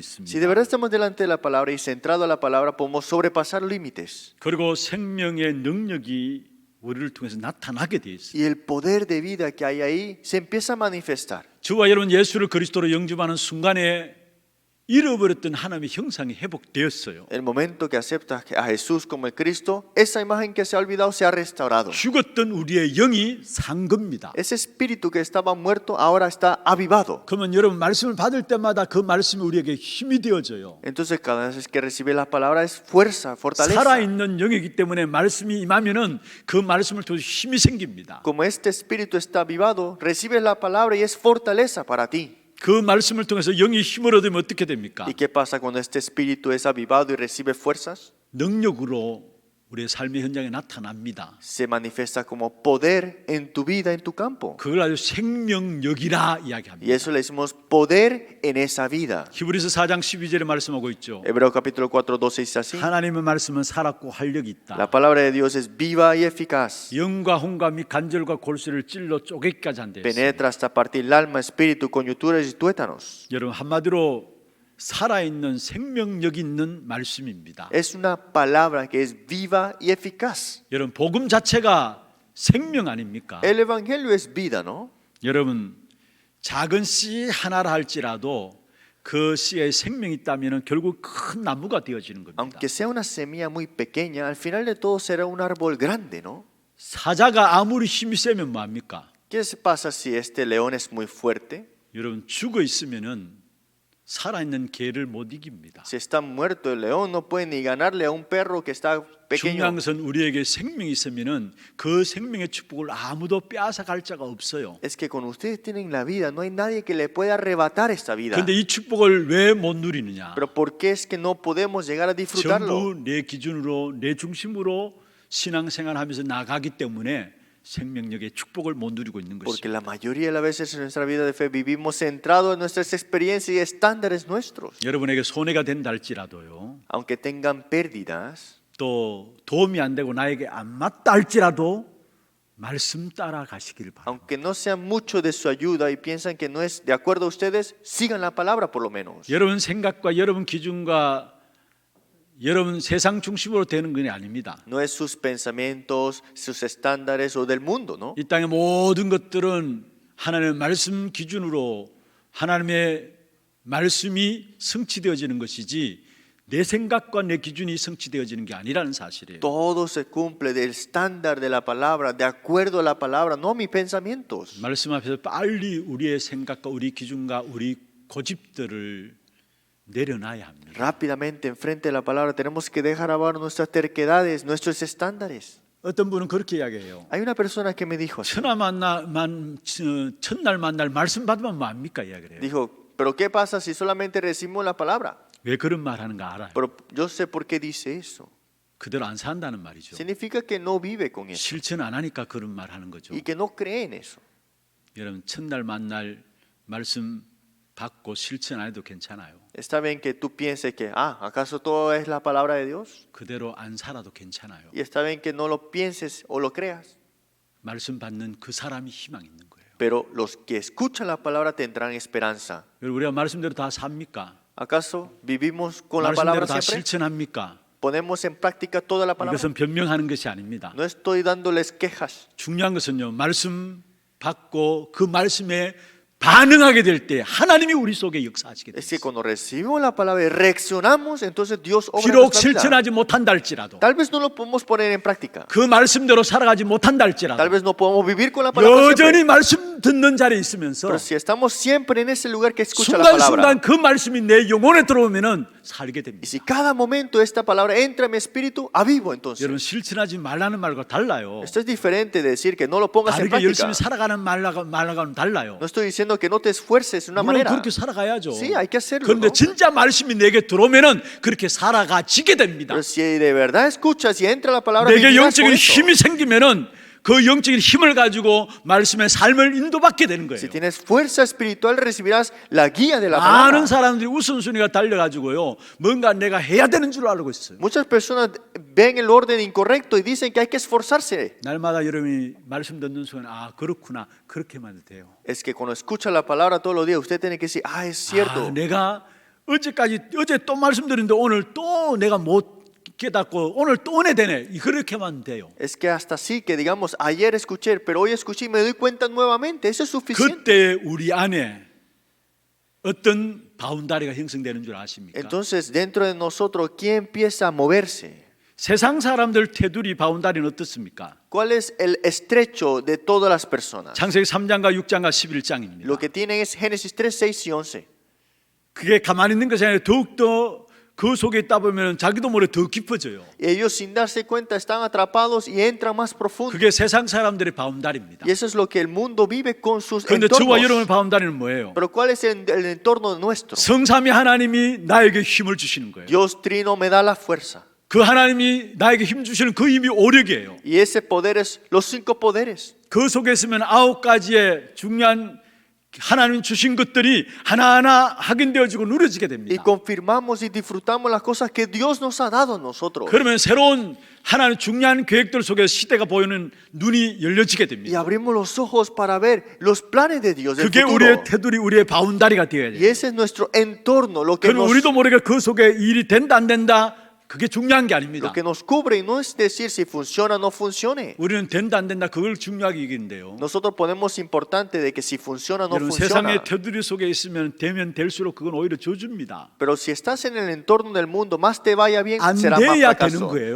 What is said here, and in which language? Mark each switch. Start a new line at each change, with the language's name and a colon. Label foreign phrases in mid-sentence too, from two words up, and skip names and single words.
Spanish: Si de
Korean: 있습니다.
Spanish: verdad estamos delante de la palabra y centrado a la palabra, podemos sobrepasar límites.
Korean: 그리고 생명의 능력이 우리를 통해서 나타나게 돼 있어요.
Spanish: Y el poder de vida que hay ahí se empieza a manifestar.
Korean: 저와 여러분 예수를 그리스도로 영접하는 순간에 잃어버렸던 하나님의 형상이 회복되었어요.
Spanish: El momento que aceptas a Jesús como el Cristo, esa imagen que se ha olvidado se ha restaurado.
Korean: 죽었던 우리의 영이 산 겁니다.
Spanish: Ese espíritu que estaba muerto ahora está avivado.
Korean: 그러면 여러분 말씀을 받을 때마다 그 말씀이 우리에게 힘이 되어져요.
Spanish: Entonces cada vez que recibe la palabra es fuerza, fortaleza.
Korean: 살아있는 영이기 때문에 말씀이 임하면은 그 말씀을 통해서 힘이 생깁니다.
Spanish: Como este espíritu está avivado, recibes la palabra y es fortaleza para ti.
Korean: 그 말씀을 통해서 영이 힘을 얻으면 어떻게 됩니까?
Spanish: ¿Y qué pasa cuando este espíritu es avivado y recibe fuerzas?
Korean: 능력으로 우리의 삶의 현장에 나타납니다.
Spanish: Se manifiesta como poder en tu vida, en tu campo.
Korean: 그걸 아주 생명력이라
Spanish: Y
Korean: 이야기합니다.
Spanish: eso le decimos poder en esa vida.
Korean: 히브리서 4장 12절에 말씀하고 있죠.
Spanish: Hebreo capítulo 4:12 dice así.
Korean: 하나님의 말씀은 살았고 활력이 있다.
Spanish: La palabra de Dios es viva y eficaz.
Korean: 영과 혼과 및 간절과 골수를 찔러 쪼개기까지 한대.
Spanish: Penetra hasta partir el alma, espíritu, coyunturas y tuétanos.
Korean: 여러분 한마디로 살아있는 생명력 있는 말씀입니다.
Spanish: Es una palabra que es viva y eficaz.
Korean: 여러분 복음 자체가 생명 아닙니까?
Spanish: El evangelio es vida, ¿no?
Korean: 여러분 작은 씨 하나라 할지라도 그 씨에 생명이 있다면 결국 큰 나무가 되어지는 겁니다.
Spanish: Aunque sea una semilla muy pequeña, al final de todo será un árbol grande, ¿no?
Korean: 사자가 아무리 힘이 세면 뭐합니까?
Spanish: ¿Qué pasa si este león es muy fuerte?
Korean: 여러분 죽어 있으면은 살아있는 개를 못 이깁니다.
Spanish: Si está muerto el león, no puede ni ganarle a un perro que está pequeño.
Korean: 중요한 것은 우리에게 생명이 있으면은 그 생명의 축복을 아무도 빼앗아갈 자가 없어요.
Spanish: Es que cuando ustedes tienen la vida, no hay nadie que le pueda arrebatar esta vida.
Korean: 그런데 이 축복을 왜 못 누리느냐?
Spanish: Pero ¿por qué es que no podemos llegar a disfrutarlo?
Korean: 전부 내 기준으로 내 중심으로 신앙생활하면서 나가기 때문에 생명력의 축복을 못 누리고 있는
Spanish: Porque
Korean: 것입니다.
Spanish: la mayoría de las veces en nuestra vida de fe vivimos centrados en nuestras experiencias y estándares nuestros.
Korean: 여러분에게 손해가 된다 할지라도요.
Spanish: Aunque tengan pérdidas,
Korean: 또 도움이 안 되고 나에게 안 맞다 할지라도 말씀 따라 가시길 바랍니다.
Spanish: aunque no sean mucho de su ayuda y piensan que no es de acuerdo a ustedes, sigan la palabra por lo menos.
Korean: 여러분 생각과 여러분 기준과 여러분 세상 중심으로 되는 건 아닙니다.
Spanish: No es sus pensamientos, sus estándares o del mundo, ¿no?
Korean: 이 땅의 모든 것들은 하나님의 말씀 기준으로 하나님의 말씀이 성취되어지는 것이지 내 생각과 내 기준이 성취되어지는 게 아니라는 사실이에요.
Spanish: Todo se cumple del estándar de la palabra, de acuerdo a la palabra, no mis pensamientos.
Korean: 말씀 앞에서 빨리 우리의 생각과 우리 기준과 우리 고집들을 내려놔야 합니다.
Spanish: Rápidamente enfrente de la palabra tenemos que dejar abajo nuestras terquedades, nuestros estándares.
Korean: 어떤 분은 그렇게 이야기해요.
Spanish: Hay una persona que me dijo así.
Korean: 첫날 만날 말씀 받으면 뭐합니까? 이야기를 해요.
Spanish: Dijo, pero ¿qué pasa si solamente recibimos la palabra?
Korean: 왜 그런 말 하는가 알아요.
Spanish: Pero yo sé por qué dice eso.
Korean: 그대로 안 산다는 말이죠.
Spanish: Significa que no vive con eso
Korean: 실천 안 하니까 그런 말 하는 거죠.
Spanish: y que no cree en eso.
Korean: 여러분 첫날 만날 말씀 받고 실천 안 해도 괜찮아요.
Spanish: Está bien que tú pienses que, ¿acaso todo es la palabra de Dios?
Korean: 그대로 안 살아도 괜찮아요.
Spanish: Y está bien que no lo pienses o lo creas.
Korean: 말씀 받는 그 사람이 희망 있는 거예요.
Spanish: Pero los que escuchan la palabra tendrán esperanza.
Korean: 여러분 우리가 말씀대로 다 삽니까?
Spanish: ¿Acaso vivimos con la
Korean: 말씀대로
Spanish: palabra
Korean: 다
Spanish: siempre?
Korean: 실천합니까?
Spanish: ¿Ponemos en práctica toda la palabra?
Korean: 이것은 변명하는 것이 아닙니다.
Spanish: No estoy dándoles quejas.
Korean: 중요한 것은요. 말씀 받고 그 말씀에 반응하게 될 때 하나님이 우리 속에 역사하시게
Spanish: Es que
Korean: 됩니다.
Spanish: cuando recibimos la palabra y reaccionamos, entonces Dios obra en
Korean: 비록
Spanish: nuestra vida.
Korean: 실천하지 못한다 할지라도
Spanish: Tal vez no lo podemos poner en práctica.
Korean: 그 말씀대로 살아가지 못한다
Spanish: Tal
Korean: 할지라도
Spanish: vez no podemos vivir con la palabra
Korean: 여전히
Spanish: siempre.
Korean: 말씀 듣는 자리에 있으면서
Spanish: Pero si estamos siempre en ese lugar que escucha la palabra,
Korean: 순간순간 그 말씀이 내 영혼에 들어오면은 살게
Spanish: y
Korean: 됩니다.
Spanish: si cada momento esta palabra entra en mi espíritu, avivo
Korean: 여러분
Spanish: entonces.
Korean: 실천하지 말라는 말과 달라요.
Spanish: Esto es diferente de decir que no lo pongas en
Korean: 다르게
Spanish: práctica.
Korean: 열심히 살아가는 말과는 달라요.
Spanish: No estoy diciendo que no te esfuerces de una
Korean: 물론
Spanish: manera.
Korean: 그렇게 살아가야죠.
Spanish: Sí, hay que hacerlo,
Korean: 그런데
Spanish: ¿no?
Korean: 진짜 말씀이 내게 들어오면은 그렇게 살아가지게 됩니다.
Spanish: Pero si de verdad escuchas y entra la palabra,
Korean: 내게
Spanish: vivirás con
Korean: 영적인
Spanish: eso.
Korean: 힘이 생기면은 그 영적인 힘을 가지고 말씀의 삶을 인도받게 되는 거예요.
Spanish: Si tienes fuerza espiritual, recibirás la guía de la
Korean: 많은
Spanish: palabra.
Korean: 사람들이 우선순위가 달려가지고요. 뭔가 내가 해야 되는 줄 알고 있어요.
Spanish: Muchas personas ven el orden incorrecto y dicen que hay que esforzarse.
Korean: 날마다 여러분이 말씀 듣는 순간 그렇구나 그렇게만 해도 돼요.
Spanish: Es que cuando escucha la palabra todos los días, usted tiene que decir, es cierto.
Korean: 내가 어제 또 말씀드렸는데 오늘 또 내가 못 깨닫고 오늘 또 은혜 되네. 그렇게만 돼요.
Spanish: Es que hasta así que digamos, ayer escuché, pero hoy escuché y me doy cuenta nuevamente. Eso es suficiente.
Korean: 그때 우리 안에 어떤 바운다리가 형성되는 줄 아십니까?
Spanish: Entonces, dentro de nosotros, ¿quién empieza a moverse?
Korean: 세상 사람들 테두리 바운다리는 어떻습니까?
Spanish: ¿Cuál es el estrecho de todas las personas?
Korean: 창세기 3장과 6장과 11장입니다.
Spanish: Lo que tienen es Génesis 3, 6 y 11.
Korean: 그게 가만히 있는 것이 아니라 더욱더 그 속에 있다 보면 자기도 모르게 더 깊어져요.
Spanish: Ellos sin darse cuenta están atrapados y entran más profundo.
Korean: 그게 세상 사람들의 바운다리입니다.
Spanish: Y eso es lo que el mundo vive con sus
Korean: 그런데 저와 여러분의
Spanish: entornos.
Korean: 바운다리는 뭐예요?
Spanish: Pero ¿cuál es el entorno nuestro?
Korean: 성삼위 하나님이 나에게 힘을 주시는 거예요.
Spanish: Dios Trino me da la fuerza.
Korean: 그 하나님이 나에게 힘 주시는 그 힘이 오력이에요.
Spanish: Y ese poder es los 5 poderes.
Korean: 그 속에 있으면 9가지의 중요한 하나님 주신 것들이 하나하나 확인되어지고 누려지게
Spanish: Y
Korean: 됩니다.
Spanish: confirmamos y disfrutamos las cosas que Dios nos ha dado a nosotros.
Korean: 그러면 새로운 하나님 중요한 계획들 속에 시대가 보이는 눈이 열려지게
Spanish: Y
Korean: 됩니다.
Spanish: abrimos los ojos para ver los planes de Dios del
Korean: 그게
Spanish: futuro.
Korean: 우리의 테두리, 우리의 바운다리가 되어야
Spanish: Y
Korean: 돼요.
Spanish: ese es nuestro entorno, lo que
Korean: 그러면 우리도 모르게 그 속에 일이 된다 안 된다 그게 중요한 게 아닙니다.
Spanish: nos cubre y no es decir si funciona o no funcione.
Korean: 우리는 된다 안 된다 그걸 중요하게 얘기인데요.
Spanish: Nosotros ponemos importante de que si funciona o no
Korean: 여러분
Spanish: funciona.
Korean: 세상의 테두리 속에 있으면 되면 될수록 그건 오히려 저주입니다.
Spanish: Pero si estás en el entorno del mundo, más te vaya bien,
Korean: 안
Spanish: será más
Korean: 돼야
Spanish: fracaso.
Korean: 되는 거예요.